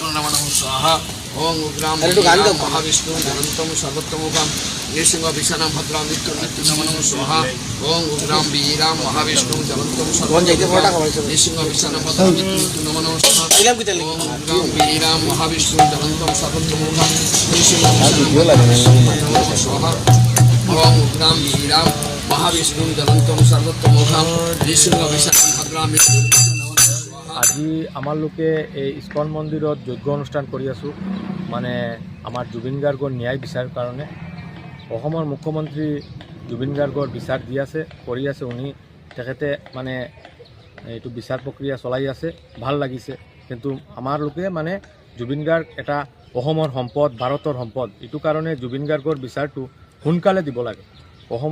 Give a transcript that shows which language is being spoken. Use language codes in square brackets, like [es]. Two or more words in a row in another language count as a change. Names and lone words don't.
[sa] नमः स्वाहा ओं उग्रां वीरां महाविष्णुं ज्वलन्तं सर्वतोमुखां नृसिंहविषाणां भद्रां मृत्यु नमः स्वाहा ओं उग्रां वीरां महाविष्णुं ज्वलन्तं सर्वतोमुखां नृसिंहविषाणां भद्रां मृत्यु नमः स्वाहा ओं उग्रां वीरां महाविष्णुं ज्वलन्तं सर्वतोमुखां नृसिंहविषाणां नमः स्वाहा ओं उग्रां वीरां महाविष्णु ज्वलन्तम सर्वतोमुखां नृसिंहविषाणां भद्रां मृत्यु [as] আজি আমাৰ লোকে এই ইস্কন মন্দিৰত যজ্ঞ অনুষ্ঠান কৰি আছোঁ মানে আমাৰ জুবিন গাৰ্গৰ ন্যায় বিচাৰৰ কাৰণে অসমৰ মুখ্যমন্ত্ৰী জুবিন গাৰ্গৰ বিচাৰ দি আছে কৰি আছে উনি তেখেতে মানে এইটো বিচাৰ প্ৰক্ৰিয়া চলাই আছে ভাল লাগিছে কিন্তু আমাৰ লোকে মানে জুবিন গাৰ্গ এটা অসমৰ সম্পদ ভাৰতৰ সম্পদ এইটো কাৰণে জুবিন গাৰ্গৰ বিচাৰটো সোনকালে দিব লাগে।